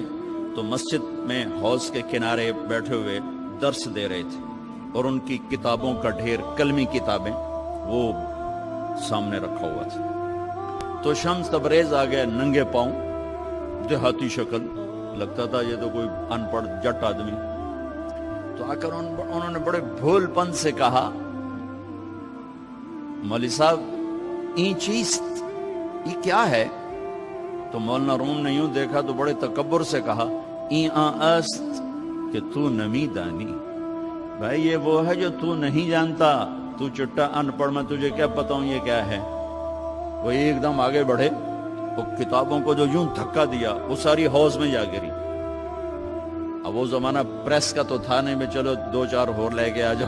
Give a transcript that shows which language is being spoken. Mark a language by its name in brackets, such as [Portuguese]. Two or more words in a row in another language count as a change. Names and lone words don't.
[Urdu] تو مسجد میں حوض کے کنارے بیٹھے ہوئے درس دے رہے تھے اور ان کی کتابوں کا ڈھیر، کلمی کتابیں وہ سامنے رکھا ہوا تھا. تو شمس تبریز آ گئے ننگے پاؤں، دیہاتی شکل، لگتا تھا یہ تو کوئی ان پڑھ جٹ آدمی. تو آ کر انہوں نے بڑے بھول پن سے کہا، مولوی صاحب [Persian] این چیست، [Urdu] یہ کیا ہے؟ تو مولانا روم نے یوں دیکھا تو بڑے تکبر سے کہا، [Persian] این آن است کہ تو نمی دانی. [Urdu] بھائی یہ وہ ہے جو تو نہیں جانتا، تو چٹا ان پڑھ، میں تجھے کیا بتاؤں یہ کیا ہے. وہ ایک دم آگے بڑھے، وہ کتابوں کو جو یوں دھکا دیا وہ ساری حوض میں جا گری. اب وہ زمانہ پریس کا تو تھا نہیں، میں چلو 2-4 اور لے کے آ جاؤ.